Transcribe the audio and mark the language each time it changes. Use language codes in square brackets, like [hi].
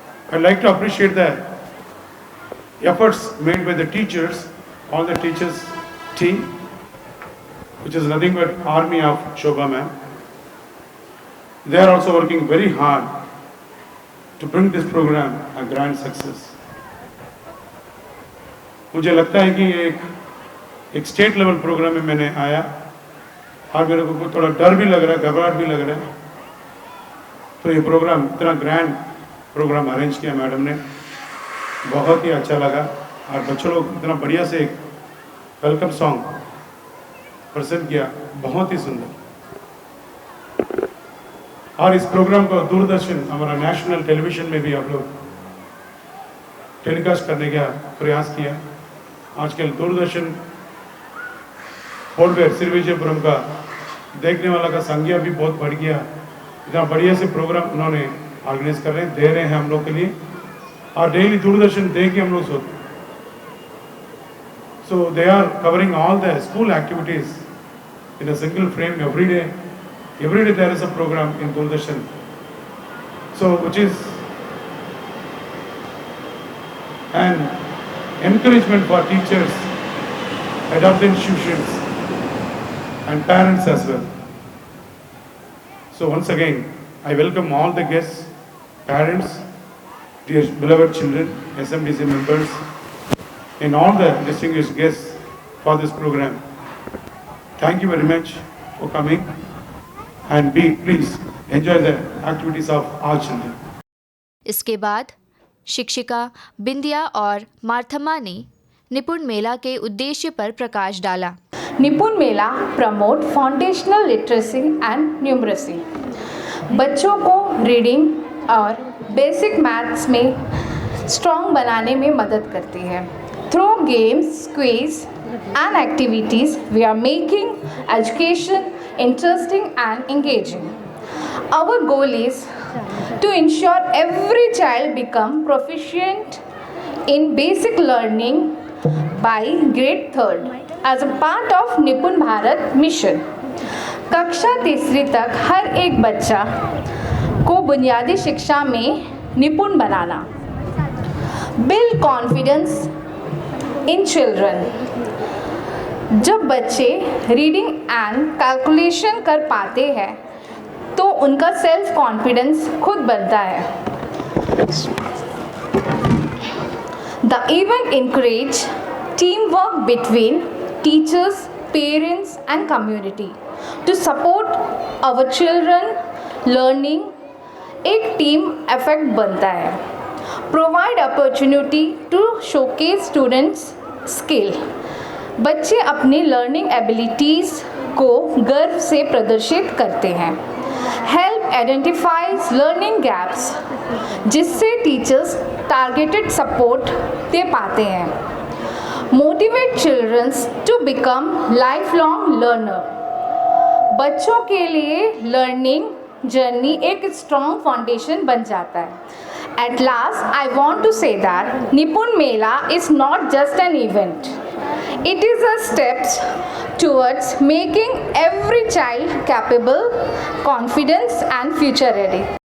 [en] I'd like to appreciate the efforts made by the teachers, all the teachers team, which is nothing but army of Shobha ma'am. They are also working very hard to bring this program a grand success. [hi] मुझे लगता है कि एक state level programme में मैंने आया और मेरे को थोड़ा डर भी लग रहा है, घबराहट भी लग रहा है। तो ये प्रोग्राम इतना ग्रैंड प्रोग्राम अरेंज किया मैडम ने, बहुत ही अच्छा लगा और बच्चों लोग इतना बढ़िया से एक वेलकम सॉन्ग प्रेजेंट किया, बहुत ही सुंदर। और इस प्रोग्राम को दूरदर्शन हमारा नेशनल टेलीविजन में भी आप लोग टेलीकास्ट करने का प्रयास किया। आजकल दूरदर्शन पोर्टवेयर श्रीविजयपुरम का देखने वाला का संख्या भी बहुत बढ़ गया। इतना बढ़िया से प्रोग्राम उन्होंने ऑर्गेनाइज कर रहे हैं, दे रहे हैं हम लोग के लिए, और डेली दूरदर्शन देख के हम लोग सोते। [en] So they are covering all the school activities in a single frame every day there is a program in Doordarshan, so which is an encouragement for teachers, adult institutions and parents as well. So once again I welcome all the guests, parents, dear beloved children, SMDC members and all the distinguished guests for this program. Thank you very much for coming and please enjoy the activities of our children. [hi] इसके बाद शिक्षिका बिंदिया और मार्थमा ने निपुण मेला के उद्देश्य पर प्रकाश डाला। [en] निपुण मेला promote foundational literacy and numeracy. [hi] बच्चों को रीडिंग और बेसिक मैथ्स में स्ट्रॉन्ग बनाने में मदद करती है। [en] Through games, quiz and activities, we are making education interesting and engaging. Our goal is to ensure every child become proficient in basic learning by grade 3rd as a part of Nipun Bharat mission. [hi] कक्षा 3री तक हर एक बच्चा को बुनियादी शिक्षा में निपुण बनाना। [en] Build confidence in children। [hi] जब बच्चे रीडिंग एंड कैलकुलेशन कर पाते हैं तो उनका सेल्फ कॉन्फिडेंस खुद बढ़ता है। [en] The event encourage teamwork between teachers, parents and community to support our children learning। [hi] एक टीम इफेक्ट बनता है। [en] Provide opportunity to showcase students skill. [hi] बच्चे अपनी लर्निंग एबिलिटीज़ को गर्व से प्रदर्शित करते हैं। [en] help identifies learning gaps, [hi] जिससे टीचर्स टारगेटेड सपोर्ट दे पाते हैं। [en] Motivate childrens to become life long learner. [hi] बच्चों के लिए लर्निंग जर्नी एक स्ट्रॉन्ग फाउंडेशन बन जाता है। [en] At last, I want to say that Nipun Mela is not just an event. It is a steps towards making every child capable, confident and future ready.